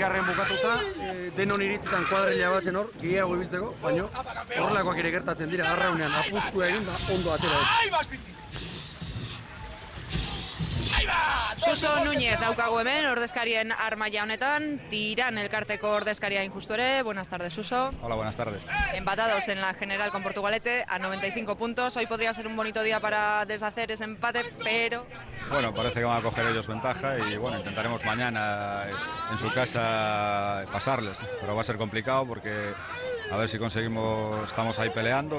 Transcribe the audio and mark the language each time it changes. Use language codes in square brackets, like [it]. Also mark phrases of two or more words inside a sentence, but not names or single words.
[eu] bukatuta, denon iritzitan kuadrilla bat zen hor, gehiago ibiltzeko, baina horrelakoak ere gertatzen dira, arraunean apustua egin da, ondo atera ez. Suso Núñez daukagu hemen, ordezkarien armaia honetan, Tiran elkarteko ordezkaria injusto ere. [es] Buenas tardes, Suso. Hola, buenas tardes. Empatados en la general con Portugalete a 95 puntos. Hoy podría ser un bonito día para deshacer ese empate, pero... Bueno, parece que van a coger ellos ventaja y bueno, intentaremos mañana en su casa pasarles, pero va a ser complicado porque a ver si conseguimos, estamos ahí peleando.